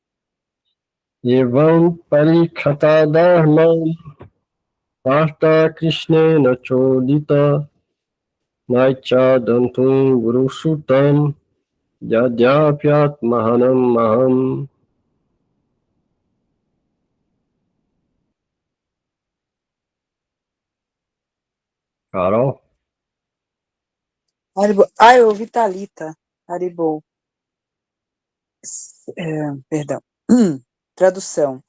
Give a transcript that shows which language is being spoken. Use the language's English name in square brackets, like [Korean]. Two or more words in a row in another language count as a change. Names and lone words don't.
[Sanskrit] Evam parikata dharmam Parta Krishnena chodita Naicha dantum guru sutam Yadhyapyat mahanam maham. [Portuguese] Carol? Haribo. Ah, eu ouvi Thalita. Haribo. Perdão. Tradução.